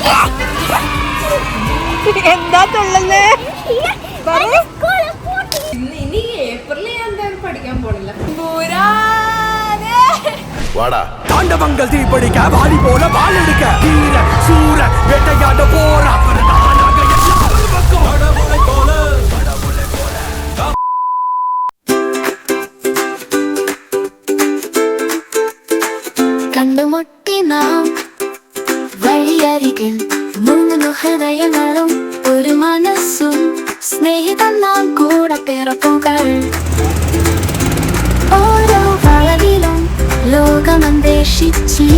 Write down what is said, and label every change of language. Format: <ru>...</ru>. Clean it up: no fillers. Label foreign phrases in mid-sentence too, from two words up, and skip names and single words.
<ml>എന്താ തുള്ളുന്നേ? ഇനി ഏപ്രിലിൽ ഞാൻ എന്തായാലും പഠിക്കാൻ പോണില്ല.</ml> <ta>தாண்டவங்கள் தீப்படிக்க வாலி போல வாழெடுக்க வீர சூர வேட்டையாட போற</ta> <ml>കണ്ടുമുട്ടി നാം വഴിയരികിൽ മൂന്ന് ഹൃദയങ്ങളും ഒരു മനസ്സും സ്നേഹിതം നാം കൂടെ പിറപ്പുകൾ ഓരോ വളവിലും ലോകമന്വേഷിച്ച്</ml>